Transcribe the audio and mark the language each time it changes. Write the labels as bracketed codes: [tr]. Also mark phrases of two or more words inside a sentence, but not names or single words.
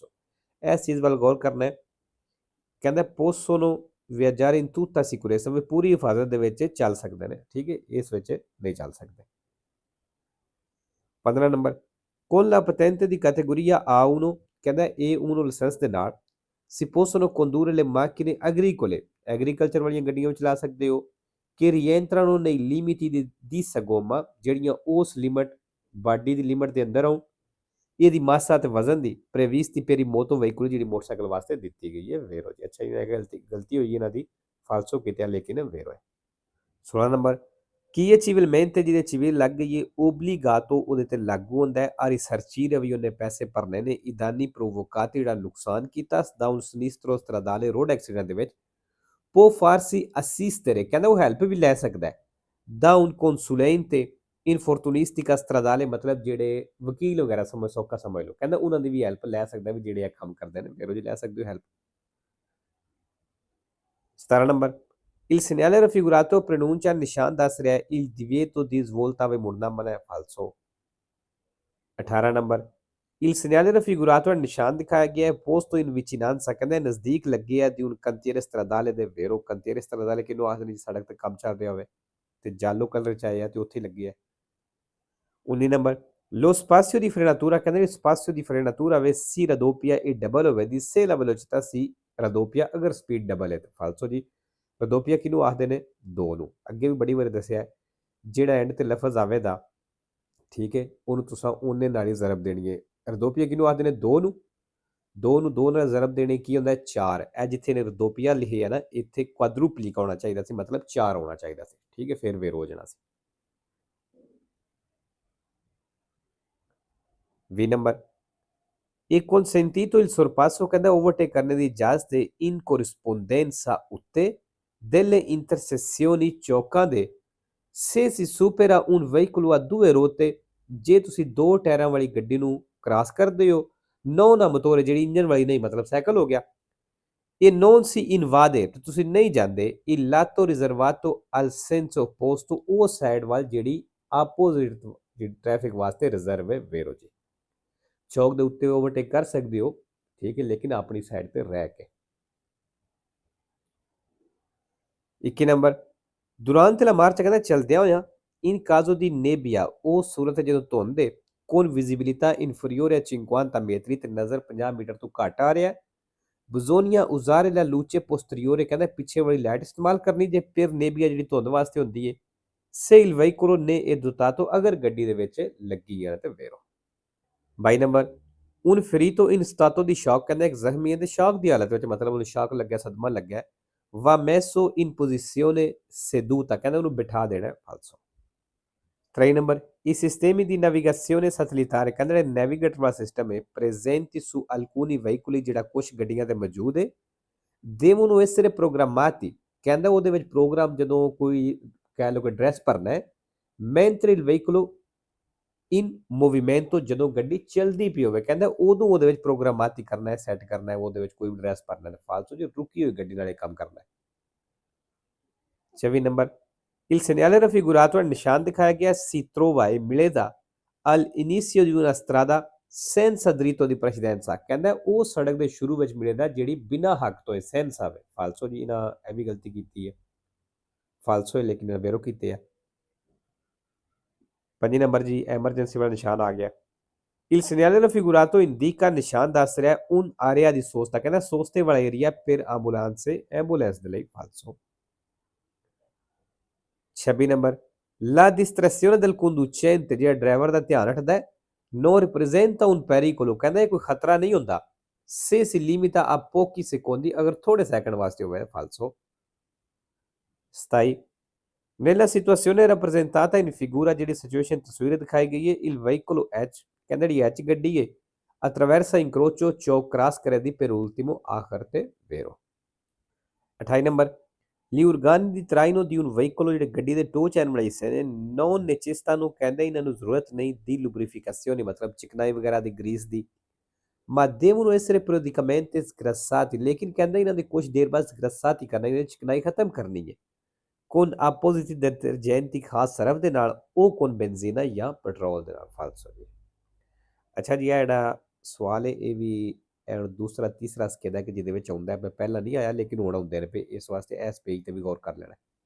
[pa] ਇਸ ਚੀਜ਼ ਵੱਲ ਗੌਰ ਕਰਨਾ ਹੈ। ਕਹਿੰਦਾ [it] possono viaggiare in tutta sicurezza [pa] ਵੀ ਪੂਰੀ ਹਿਫਾਜ਼ਤ ਦੇ ਵਿੱਚ ਚੱਲ ਸਕਦੇ ਨੇ, ਠੀਕ ਹੈ, ਇਸ ਵਿੱਚ ਨਹੀਂ ਚੱਲ ਸਕਦੇ। 15 ਨੰਬਰ [it] con la patente di categoria A1 [pa] ਕਹਿੰਦਾ A1 ਲਾਇਸੈਂਸ ਦੇ ਨਾਲ [it] si possono condurre le macchine agricole [pa] ਐਗਰੀਕਲਚਰ ਵਾਲੀਆਂ ਗੱਡੀਆਂ ਵੀ ਚਲਾ ਸਕਦੇ ਹੋ [it] che rientrano nei limiti di sagoma [pa] ਜਿਹੜੀਆਂ ਉਸ ਲਿਮਟ ਬਾਡੀ ਦੀ ਲਿਮਟ ਦੇ ਅੰਦਰ ਆਉਣ ਇਹਦੀ ਮਾਸਾ ਤੇ ਵਜ਼ਨ ਦੀ [it] previsti per i moto veicoli [pa] ਜਿਹੜੀ ਮੋਟਰਸਾਈਕਲ ਵਾਸਤੇ ਦਿੱਤੀ ਗਈ ਹੈ ਵੇਰੋ ਜੀ। ਅੱਛਾ ਇਹ ਗਲਤੀ ਹੋਈ ਇਹਨਾਂ ਦੀ ਫਾਲਸੋ ਕੀਤਾ ਲੇਕਿਨ ਵੇਰੋ ਹੈ। 16 ਨੰਬਰ ਕੀ ਇਹ civilmente ਜਿਹਦੇ civil ਲੱਗ ਗਈ ਹੈ obbligato ਉਹਦੇ ਤੇ ਲਾਗੂ ਹੁੰਦਾ ਹੈ [it] a risarcire [pa] ਵੀ ਉਹਨੇ ਪੈਸੇ ਭਰਨੇ ਨੇ [it] i danni provocati [pa] ਜਿਹੜਾ ਨੁਕਸਾਨ ਕੀਤਾ [it] da un sinistro stradale [en] road accident [pa] ਦੇ ਵਿੱਚ [it] può farsi assistere [pa] ਕਹਿੰਦਾ ਉਹ ਹੈਲਪ ਵੀ ਲੈ ਸਕਦਾ ਹੈ [it] da un consulente infortunistica stradale [pa] ਮਤਲਬ ਜਿਹੜੇ ਵਕੀਲ ਵਗੈਰਾ ਸਮਝ ਸੌਖਾ ਸਮਝ ਲਓ ਕਹਿੰਦਾ ਉਹਨਾਂ ਦੀ ਵੀ ਹੈਲਪ ਲੈ ਸਕਦਾ ਵੀ ਜਿਹੜੇ ਇਹ ਕੰਮ ਕਰਦੇ ਨੇ ਫਿਰ ਉਹ ਜੀ ਲੈ ਸਕਦੇ ਹੋ ਹੈਲਪ। 17 ਨੰਬਰ [it] il segnale raffigurato pronuncia [pa] ਨਿਸ਼ਾਨ ਦੱਸ ਰਿਹਾ ਹੈ [it] il divieto di svolta [pa] ਵੇ ਮੁੜਨਾ ਮਨਾ ਹੈ ਫਾਲਸੋ। 18 ਨੰਬਰ [it] il segnale raffigurato [pa] ਨਿਸ਼ਾਨ ਦਿਖਾਇਆ ਗਿਆ ਹੈ [it] posto in vicinanza [pa] ਕਹਿੰਦਾ ਨਜ਼ਦੀਕ ਲੱਗੇ ਹੈ [it] di un cantiere stradale [pa] ਦੇ [it] vero cantiere stradale [pa] ਕਿਹਨੂੰ ਆਖਦੇ ਨੇ ਸੜਕ ਤੇ ਕੰਮ ਚੱਲ ਰਿਹਾ ਹੋਵੇ ਤੇ ਜਾਲੋ ਕਲਰ ਚ ਆਇਆ ਤੇ ਉੱਥੇ ਲੱਗੀ ਹੈ। 19 ਨੰਬਰ [it] lo spazio di frenatura [pa] ਕਹਿੰਦੇ [it] spazio di frenatura [pa] ਵੇ [it] si raddoppia e [pa] double ਹੋਵੇ ਦੀ [it] se la velocità si raddoppia [pa] ਅਗਰ ਸਪੀਡ ਡਬਲ ਹੈ ਤਾਂ ਫਾਲਸੋ ਜੀ। ਰਦੋਪੀਆ ਕਿਹਨੂੰ ਆਖਦੇ ਨੇ 2 ਨੂੰ ਅੱਗੇ ਵੀ ਬੜੀ ਵਾਰੀ ਦੱਸਿਆ ਜਿਹੜਾ ਐਂਡ ਤੇ ਲਫ਼ਜ਼ ਆਵੇਗਾ ਠੀਕ ਹੈ ਉਹਨੂੰ ਤੁਸੀਂ ਉਹਨੇ ਨਾਲ ਹੀ ਜ਼ਰਬ ਦੇਣੀ ਹੈ। ਰਦੋਪੀਆ ਕਿਹਨੂੰ ਆਖਦੇ ਨੇ 2 ਨੂੰ 2 ਨਾਲ ਜ਼ਰਬ ਦੇਣੇ ਕੀ ਹੁੰਦਾ 4 ਇਹ ਜਿੱਥੇ ਨੇ ਰਦੋਪੀਆ ਲਿਖੇ ਹੈ ਨਾ ਇੱਥੇ ਕੁਆਡਰੂਪਲਿਕ ਆਉਣਾ ਚਾਹੀਦਾ ਸੀ ਮਤਲਬ 4 ਹੋਣਾ ਚਾਹੀਦਾ ਸੀ ਠੀਕ ਹੈ ਫਿਰ ਵੇਰ ਹੋ ਜਾਣਾ ਸੀ। 20 ਨੰਬਰ [it] e consentito il sorpasso [pa] ਕਹਿੰਦਾ ਓਵਰਟੇਕ ਕਰਨ ਦੀ ਇਜਾਜ਼ਤ ਹੈ [it] in corrispondenza [pa] ਉੱਤੇ [it] delle intersezioni [pa] ਚੌਕਾਂ ਦੇ [it] se si supera un veicolo a due ruote [pa] ਜੇ ਤੁਸੀਂ 2 ਟਾਇਰਾਂ ਵਾਲੀ ਗੱਡੀ ਨੂੰ ਕ੍ਰਾਸ ਕਰਦੇ ਹੋ [it] non a motore [pa] ਜਿਹੜੀ ਇੰਜਨ ਵਾਲੀ ਨਹੀਂ ਮਤਲਬ ਸਾਈਕਲ ਹੋ ਗਿਆ [it] e non si invade [pa] ਤੇ ਤੁਸੀਂ ਨਹੀਂ ਜਾਂਦੇ [it] il lato riservato al senso opposto [pa] ਉਹ ਸਾਈਡ ਵੱਲ ਜਿਹੜੀ ਆਪੋਜ਼ਿਟ ਟ੍ਰੈਫਿਕ ਵਾਸਤੇ ਰਿਜ਼ਰਵ ਹੈ ਵੇਰੋ ਜੀ। ਚੌਕ ਦੇ ਉੱਤੇ ਓਵਰਟੇਕ ਕਰ ਸਕਦੇ ਹੋ ਠੀਕ ਹੈ ਲੇਕਿਨ ਆਪਣੀ ਸਾਈਡ ਤੇ ਰਹਿ ਕੇ। 21 ਨੰਬਰ [it] durante la marcia [pa] ਕਹਿੰਦਾ ਚਲਦਿਆਂ ਹੋਇਆਂ [it] in caso di nebbia [pa] ਉਹ ਸੂਰਤ ਜਦੋਂ ਧੁੰਦ ਹੈ [it] con visibilità inferiore a 50 metri [pa] ਤੇ ਨਜ਼ਰ 50 ਮੀਟਰ ਤੋਂ ਘੱਟ ਆ ਰਿਹਾ [it] bisogna usare la luce posteriore [pa] ਕਹਿੰਦਾ ਪਿੱਛੇ ਵਾਲੀ ਲਾਈਟ ਇਸਤੇਮਾਲ ਕਰਨੀ ਜੇ ਫਿਰ ਨੇਬੀਆ ਜਿਹੜੀ ਧੁੰਦ ਵਾਸਤੇ ਹੁੰਦੀ ਹੈ [it] se il veicolo ne è dotato [pa] ਅਗਰ ਗੱਡੀ ਦੇ ਵਿੱਚ ਲੱਗੀ ਹੈ ਤੇ ਵੇਰੋ। 22 ਨੰਬਰ [it] un ferito in stato di shock [pa] ਕਹਿੰਦਾ ਇੱਕ ਜ਼ਖਮੀ ਹੈ ਤੇ ਸ਼ੌਕ ਦੀ ਹਾਲਤ ਵਿੱਚ ਮਤਲਬ ਉਹਨੂੰ ਸ਼ੌਕ ਲੱਗਿਆ ਸਦਮਾ ਲੱਗਿਆ [it] va messo in posizione seduta [pa] ਕਹਿੰਦਾ ਉਹਨੂੰ ਬਿਠਾ ਦੇਣਾ ਫਾਲਸੋ। 3 ਨੰਬਰ [it] i sistemi di navigazione satellitare [pa] ਕਹਿੰਦਾ ਜਿਹੜਾ ਨੈਵੀਗੇਟਰ ਵਾਲਾ ਸਿਸਟਮ ਹੈ [it] presenti su alcuni veicoli [pa] ਜਿਹੜਾ ਕੁਝ ਗੱਡੀਆਂ ਤੇ ਮੌਜੂਦ ਹੈ [it] devono essere programmati [pa] ਕਹਿੰਦਾ ਉਹਦੇ ਵਿੱਚ ਪ੍ਰੋਗਰਾਮ ਜਦੋਂ ਕੋਈ ਕਹਿ ਲਓ ਕਿ ਐਡਰੈਸ ਭਰਨਾ ਹੈ [it] mentre il veicolo in movimento [pa] ਜਦੋਂ ਗੱਡੀ ਚੱਲਦੀ ਪਈ ਹੋਵੇ ਕਹਿੰਦਾ ਉਦੋਂ ਉਹਦੇ ਵਿੱਚ ਪ੍ਰੋਗਰਾਮਾਤੀ ਕਰਨਾ ਹੈ ਸੈੱਟ ਕਰਨਾ ਹੈ ਉਹਦੇ ਵਿੱਚ ਕੋਈ ਐਡਰੈਸ ਭਰਨਾ ਹੈ ਫਾਲਤੂ ਜੋ ਰੁਕੀ ਹੋਈ ਗੱਡੀ ਨਾਲ ਇਹ ਕੰਮ ਕਰਨਾ ਹੈ। 24 ਨੰਬਰ [it] il segnale raffigurato [pa] ਨਿਸ਼ਾਨ ਦਿਖਾਇਆ ਗਿਆ [it] si trova e [pa] ਮਿਲੇਗਾ [it] al inizio di una strada senza dritto di precedenza [pa] ਕਹਿੰਦਾ ਉਹ ਸੜਕ ਦੇ ਸ਼ੁਰੂ ਵਿੱਚ ਮਿਲੇਗਾ ਜਿਹੜੀ ਬਿਨਾਂ ਹੱਕ ਤੋਂ ਹੈ senza ਹੈ ਫਾਲਸੋ ਜੀ ਇਹਨਾਂ ਇਹ ਵੀ ਗਲਤੀ ਕੀਤੀ ਹੈ ਫਾਲਸੋ ਹੈ ਲੇਕਿਨ ਵੇਰੋ ਕੀਤੇ ਆ। 5 ਨੰਬਰ ਜੀ ਐਮਰਜੈਂਸੀ ਵਾਲਾ ਨਿਸ਼ਾਨ ਆ ਗਿਆ [it] il segnale raffigurato indica [pa] ਨਿਸ਼ਾਨ ਦੱਸ ਰਿਹਾ [it] un area di sosta [pa] ਕਹਿੰਦਾ ਸੋਸਤੇ ਵਾਲਾ ਏਰੀਆ [it] per ambulance [pa] ਐਂਬੂਲੈਂਸ ਦੇ ਲਈ ਫਾਲਸੋ। 26 ਨੰਬਰ [it] la distrazione del conducente [pa] ਜਿਹੜਾ ਡਰਾਈਵਰ ਦਾ ਧਿਆਨ ਰੱਖਦਾ ਹੈ [it] non representa un pericolo [pa] ਕਹਿੰਦਾ ਇਹ ਕੋਈ ਖਤਰਾ ਨਹੀਂ ਹੁੰਦਾ [it] se si limita a pochi secondi [pa] ਅਗਰ ਥੋੜੇ ਸੈਕਿੰਡ ਵਾਸਤੇ ਹੋਵੇ ਫਾਲਸੋ। 27 [it] Nella situazione rappresentata in figura [pa] ਜਿਹੜੀ ਸਿਚੁਏਸ਼ਨ ਤਸਵੀਰ ਦਿਖਾਈ ਗਈ ਹੈ [it] il veicolo H [pa] ਕਹਿੰਦੇ ਜਿਹੜੀ H ਗੱਡੀ ਹੈ [it] attraversa incrocio ciò crash per ultimo [pa] ਆਖਰ ਤੇ vero 28 ਨੰਬਰ gli [it] organi di traino di un veicolo [pa] ਜਿਹੜੇ ਗੱਡੀ ਦੇ ਟੋ ਚੈਨ ਵਾਲੇ ਹਿੱਸੇ ਨੇ [it] non necessitano [pa] ਕਹਿੰਦੇ ਇਹਨਾਂ ਨੂੰ ਜ਼ਰੂਰਤ ਨਹੀਂ ਦੀ lubrificazione ਮਤਲਬ ਚਿਕਨਾਈ ਵਗੈਰਾ ਦੀ ਗਰੀਸ ਦੀ [it] ma devono essere periodicamente sgrassati [pa] ਲੇਕਿਨ ਕਹਿੰਦਾ ਇਹਨਾਂ ਦੇ ਕੁਝ ਦੇਰ ਬਾਅਦ sgrassati ਕਰਨਾ ਇਹਨਾਂ ਦੀ ਚਿਕਨਾਈ ਖਤਮ ਕਰਨੀ ਹੈ [it] con appositi detergenti [pa] ਖਾਸ ਸਰਫ ਦੇ ਨਾਲ ਉਹ [it] con benzina [pa] ਜਾਂ ਪੈਟਰੋਲ ਦੇ ਨਾਲ ਫਾਲਸੋ ਜੀ ਅੱਛਾ ਜੀ ਇਹ ਜਿਹੜਾ ਸਵਾਲ ਹੈ ਇਹ ਵੀ ਦੂਸਰਾ ਤੀਸਰਾ ਸਕੇਦਾ ਕਿ ਜਿਹਦੇ ਵਿੱਚ ਆਉਂਦਾ ਮੈਂ ਪਹਿਲਾਂ ਨਹੀਂ ਆਇਆ ਲੇਕਿਨ ਹੁਣ ਆਉਂਦੇ ਨੇ ਪਏ ਇਸ ਵਾਸਤੇ ਇਸ ਪੇਜ ਤੇ ਵੀ ਗੌਰ ਕਰ ਲੈਣਾ